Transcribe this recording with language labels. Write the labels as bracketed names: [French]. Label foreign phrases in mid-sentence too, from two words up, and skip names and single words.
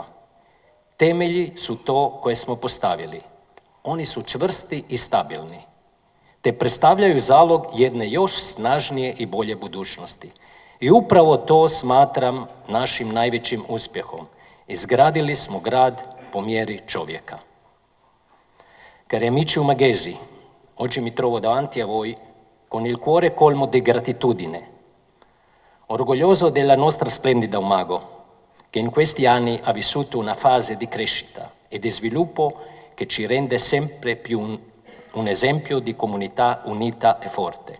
[Croatian] Temelji su to koje smo postavili. Oni su čvrsti i stabilni, te predstavljaju zalog jedne još snažnije i bolje budućnosti. I upravo to smatram našim najvećim uspjehom. Izgradili smo grad po mjeri čovjeka. [Italian] Cari amici umaghesi, oggi mi trovo davanti a voi con il cuore colmo di gratitudine, orgoglioso della nostra splendida Umago, che in questi anni ha vissuto una fase di crescita e di sviluppo che ci rende sempre più un esempio di comunità unita e forte.